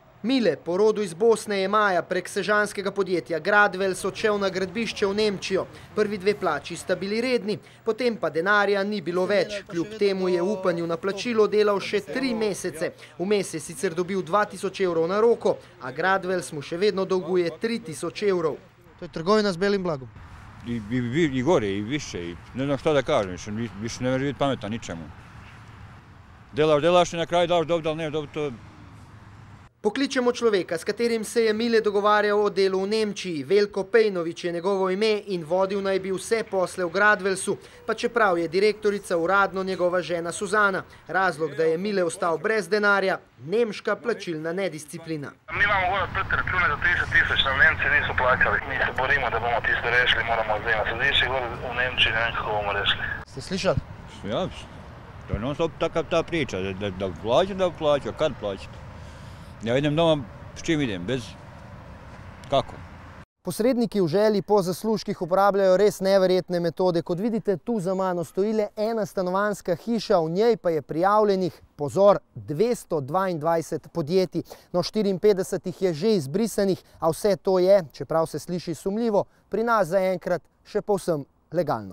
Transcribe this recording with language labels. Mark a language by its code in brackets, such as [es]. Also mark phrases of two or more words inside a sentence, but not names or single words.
[sl] Mile, po rodu iz Bosne, je maja prek sežanskega podjetja Gradwels odšel na gradbišče v Nemčijo. Prvi 2 plači sta bili redni, potem pa denarja ni bilo več. Kljub temu je v upanju na plačilo delal še 3 mesece. Vmes je sicer dobil 2000 evrov na roko, a Gradwels mu še vedno dolguje 3000 evrov. To je trgovina s belim blagom. [bs] I gore, i više, i ne znam šta da kažem, više ne može biti pametan ničemu. Delaš i na kraju daš dobro, ali ne dobro, to... [sl] Pokličemo človeka, s katerim se je Mile dogovarjal o delu v Nemčiji. Veljko Pejnović je njegovo ime in vodil naj bi vse posle v Gradwelsu, pa čeprav je direktorica uradno njegova žena Suzana. Razlog, da je Mile ostal brez denarja, nemška plačilna nedisciplina. Mi imamo gore odprte račune za 30 000, nam Nemci niso plačali. Mi se borimo, da bomo tisto rešili, moramo zdaj na sodišče gore v Nemčiji, ne vem kako bomo rešili. Ste slišali? [bs] Ja, to je non stop ta priča, da plaća, kad plaćati. Ja idem doma, s čim idem, bez... Kako? [sl] Posredniki v želji po zaslužkih uporabljajo res neverjetne metode. Kot vidite, tu za mano stoji le ena stanovanjska hiša, v njej pa je prijavljenih, pozor, 222 podjetij. No, 54 jih je že izbrisanih, a vse to je, čeprav se sliši sumljivo, pri nas zaenkrat še povsem legalno.